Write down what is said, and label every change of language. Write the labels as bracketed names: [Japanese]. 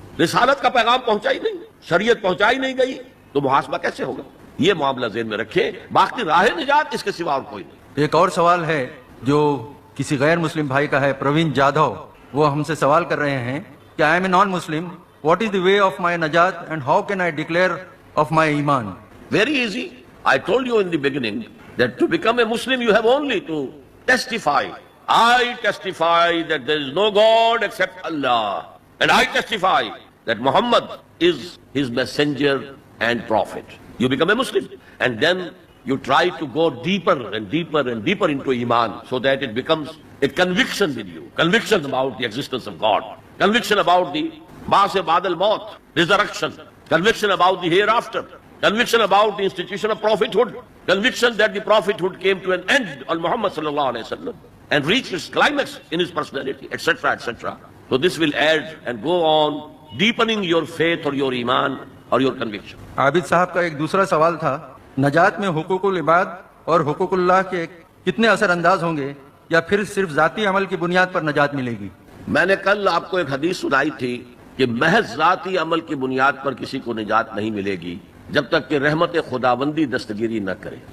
[Urdu] رسالت کا پیغام پہنچائی نہیں، شریعت پہنچائی نہیں گئی تو محاسبہ کیسے ہوگا؟ یہ معاملہ ذہن میں رکھیں. باقی راہ نجات اس کے سوا اور کوئی نہیں. ایک اور سوال ہے جو کسی غیر مسلم بھائی کا ہے، پروین جادھو. وہ ہم سے سوال کر رہے ہیں کہ [English] I am a non Muslim, what is the way of my نجات and how can I declare of my ایمان؟ Very easy. I told you in the beginning that to become a Muslim you have only to testify. I testify that there is no God except Allah. And I testify that Muhammad is his messenger and prophet. You become a Muslim. And then you try to go deeper and deeper and deeper into Iman so that it becomes a conviction with you. Conviction about the existence of God. Conviction about the Ba'as Ba'd al-Maut, resurrection. Conviction about the hereafter. Conviction about the institution of prophethood. Conviction that the prophethood came to an end on Muhammad sallallahu alayhi wa sallam and reached its climax in his personality, etc., etc. So this will add and go on deepening your faith or your Iman or your conviction. [Urdu] عابد صاحب کا ایک دوسرا سوال تھا، نجات میں حقوق العباد اور حقوق اللہ کے کتنے اثر انداز ہوں گے یا پھر صرف ذاتی عمل کی بنیاد پر نجات ملے گی؟ میں نے کل آپ کو ایک حدیث سنائی تھی کہ محض ذاتی عمل کی بنیاد پر کسی کو نجات نہیں ملے گی جب تک کہ رحمت خداوندی دستگیری نہ کرے.